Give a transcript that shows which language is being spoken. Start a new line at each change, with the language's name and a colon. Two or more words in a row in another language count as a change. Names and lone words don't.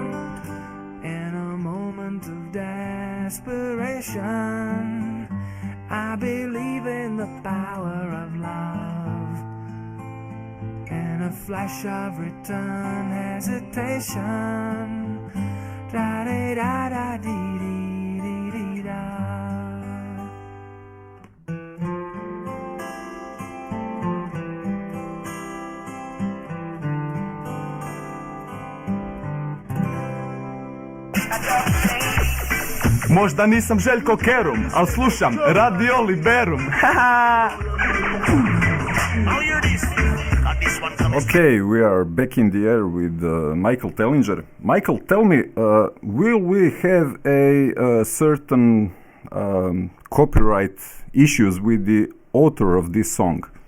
English: In a moment of desperation, I believe in the power of love. In a flash of return hesitation, da-da-da-da-dee-dee-dee-dee-da.
Croatian: Možda nisam Željko Kerum, al slušam Radio Liberum.
English: Okay, we are back in the air with Michael Tellinger. Michael, tell me, will we have a certain copyright issues with the author of this song?